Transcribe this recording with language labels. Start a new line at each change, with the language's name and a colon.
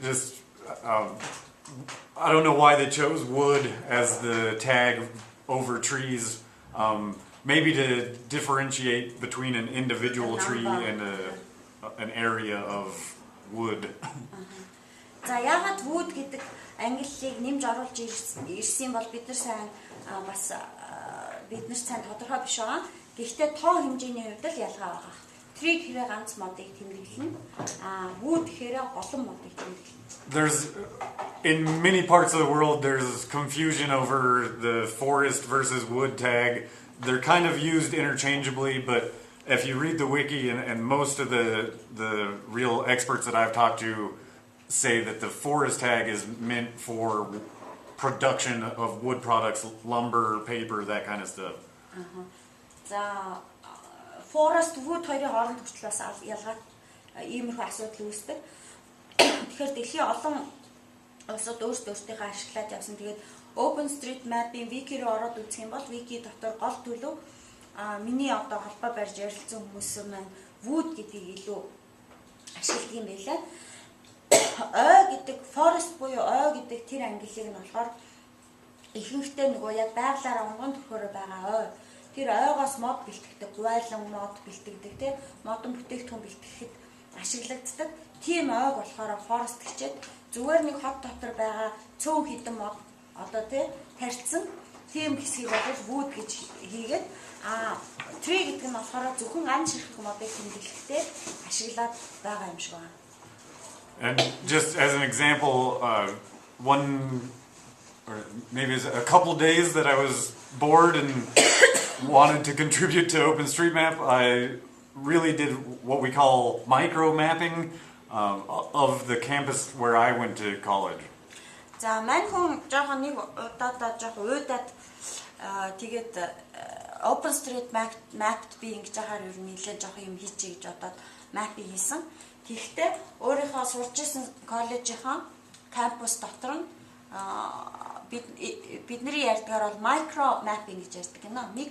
English: Just I don't know why they chose wood as the tag over trees. Maybe to differentiate between an individual tree and an area of wood.
Mongolian: За яагаад wood гэдэг ангиллыг нэмж оруулж ирсэн бол бид нар сайн бас бид нар сайн тодорхой биш байгаа. Гэхдээ тоо хэмжээний хувьд л ялгаа байгаа. Tree гэхээр ганц модыг тэмдэглэнэ. Wood гэхээр олон модыг тэмдэглэнэ.
English: There's in many parts of the world there's confusion over the forest versus wood tag. They're kind of used interchangeably, but if you read the wiki and most of the real experts that I've talked to say that the forest tag is meant for production of wood products, lumber, paper, that kind of stuff.
Mongolian: За forest wood хоёрын хооронд хүртэл бас ялгаад иймэрхүү асуудал үүсдэг. Тэгэхээр дэлхийн олон улсууд өөрсдөө ашиглаад явсан. Тэгээд OpenStreetMap-ийн wiki руу ороод үзэх юм бол wiki дотор гол төлөв миний одоо холбоо барьж ярилцсан хүмүүс маань wood гэдгийг илүү ашигладаг юм байлаа. Ой гэдэг forest буюу ой гэдэг тэр ангиллыг нь болохоор ихэнхдээ нөгөө яг байгалаараа онгон төрхөөр байгаа ой. Тэр ойгоос мод бэлтгэдэг, гуайлан мод бэлтгэдэг, тийм модон бүтээгдэхүүн бэлтгэхэд ашиглагддаг. Тийм ойг болохоор forest гэчээд зүгээр нэг хот дотор байгаа цөөн хідэн мод одоо тийм тарьцсан тийм хэсгийг бол wood гэж хийгээд tree гэдэг нь болохоор зөвхөн ан ширхэг модыг тэмдэглэхдээ ашиглаад байгаа юм шиг байна.
English: And just as an example, one or maybe a couple days that I was bored and wanted to contribute to OpenStreetMap, I really did what we call micro mapping of the campus where I went to college.
Mongolian: За мань хүн жоохон нэг удаа жоохон уйдаад тэгээд OpenStreetMap би ингэж яхаар ер нь нэлээд жоохон юм хийчихье гэж бодоод map хийсэн. Тэгэхдээ өөрийнхөө сурч ирсэн коллежийнхаа кампус дотор нь бидний ярьдгаар бол micro mapping гэж ярьдаг гэнэ.